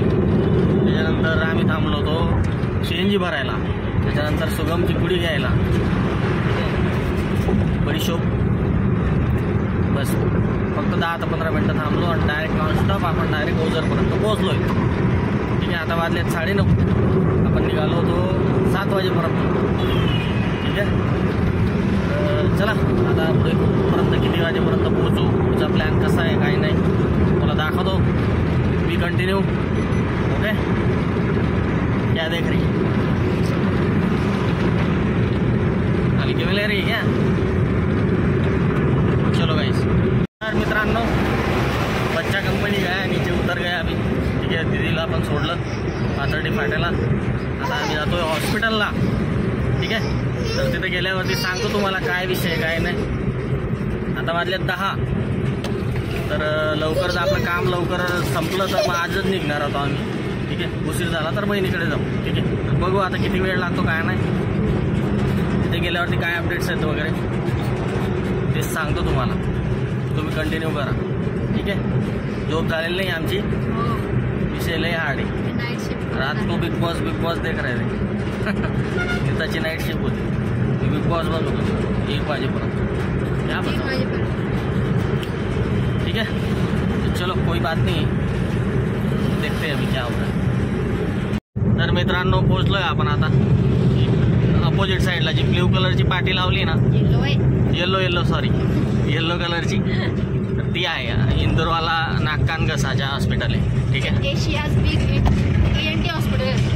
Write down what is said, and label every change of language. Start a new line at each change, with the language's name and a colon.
Marathi: त्याच्यानंतर आम्ही थांबलो होतो CNG भरायला, त्याच्यानंतर सुगमची पुडी घ्यायला, बडीशोप, बस फक्त 10 ते 15 मिनिटं थांबलो आणि डायरेक्ट नॉनस्टॉप आपण डायरेक्ट ओझरपर्यंत पोहोचलोय। ठीक आहे, आता वाजलेत 9:30, आपण निघालो होतो 7 वाजेपर्यंत। ठीक आहे, चला आता पुढे पर्यंत किती वाजेपर्यंत पोहोचू, तुझा प्लॅन कसा आहे काही नाही मला दाखवतो।
English: We continue.
Hindi: ओके, क्या देख रही हल्की में ले रही क्या? चलो गाइस।
Marathi: तर मित्रांनो
Hindi: बच्चा कंपनी गया, नीचे उतर गया अभी।
Marathi: ठीक आहे, दीदीला पण सोडलं पाथर्डी फाट्याला, आता आम्ही जातोय हॉस्पिटलला। ठीक आहे, तर तिथे गेल्यावरती सांगतो तुम्हाला काय विषय काय नाही। आता वाजलेत 10, तर लवकर आपलं काम लवकर संपलं तर मग आजच निघणार होतो आम्ही। ठीक आहे, उशीर झाला तर बहिणीकडे जाऊ। ठीक आहे, तर बघू आता किती वेळ लागतो काय नाही, तिथे गेल्यावरती काय अपडेट्स आहेत वगैरे ते सांगतो तुम्हाला, तुम्ही कंटिन्यू करा। ठीक आहे, झोप झालेली नाही आमची, विषय लय हार्ड आहे।
Hindi: रात को बिग बॉस देख रहे थे
Marathi: नीताची नाईट शिफ्ट होती, बिग बॉस बंद होतो 1 वाजेपर्यंत।
Hindi: क्या बता, ठीक है, तो चलो कोई बात नहीं, देखते हैं अभी क्या होता है।
Marathi: तर मित्रांनो पोहोचलोय आपण आता अपोजिट साईडला, जी ब्ल्यू कलरची पाटी लावली ना, येल्लो कलरची, तर ती आहे इंदोरवाला नाक कान घसाच्या हॉस्पिटल आहे। ठीक आहे,
English: Asia's big ENT hospital.